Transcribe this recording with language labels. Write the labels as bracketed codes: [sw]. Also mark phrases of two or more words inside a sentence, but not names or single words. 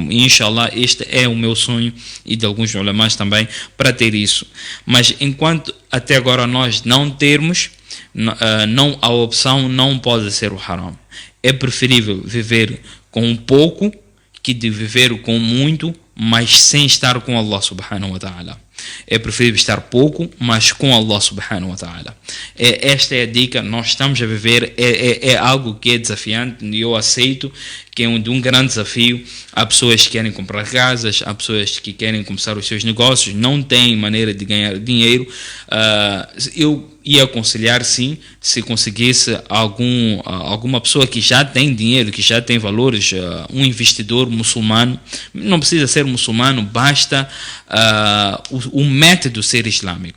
[pt] E, inshallah, este é o meu sonho e de alguns ulamás também para ter isso. Mas enquanto até agora nós não termos, a opção não pode ser o haram. É preferível viver com um pouco que de viver com muito, mas sem estar com [ar] الله سبحانه وتعالى. [pt] É preferível estar pouco, mas com [ar] الله سبحانه وتعالى. [pt] Esta é a dica, nós estamos a viver, é algo que é desafiante, e eu aceito que é um grande desafio. Há pessoas que querem comprar casas, há pessoas que querem começar os seus negócios, não têm maneira de ganhar dinheiro. Eu ia aconselhar, sim, se conseguisse alguma pessoa que já tem dinheiro, que já tem valores, um investidor muçulmano, não precisa ser muçulmano, basta o método ser islâmico.